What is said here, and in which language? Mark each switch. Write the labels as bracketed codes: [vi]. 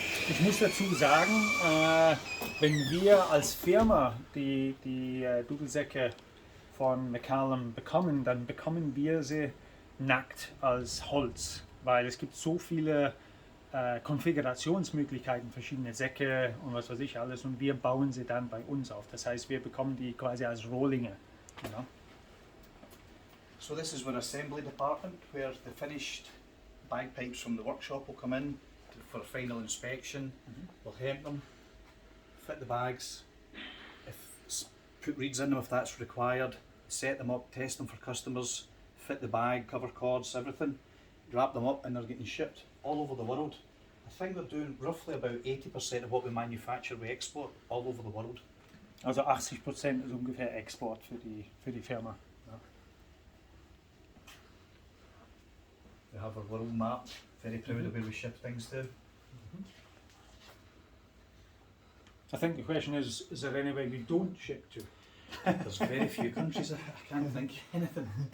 [de] Ich muss dazu sagen, wenn wir als Firma die Dudelsäcke von McCallum bekommen, dann bekommen wir sie nackt als Holz, weil es gibt so viele Konfigurationsmöglichkeiten, verschiedene Säcke und was weiß ich alles, und wir bauen sie dann bei uns auf. Das heißt, wir bekommen die quasi als Rohlinge. [en] You know? So this is our assembly department, where the finished bagpipes from the workshop will come in for final inspection. We'll hem them, fit the bags, put reeds in them if that's required, set them up, test them for customers, fit the bag, cover cords, everything, wrap them up, and they're getting shipped all over the world. I think they're doing roughly about 80% of what we manufacture, we export all over the world. [de] Also 80% ist ungefähr Export für die Firma. Ja. [en] We have our world map, very proud of where we ship things to. I think the question is there anywhere we don't ship to? There's very few countries, I can't think anything.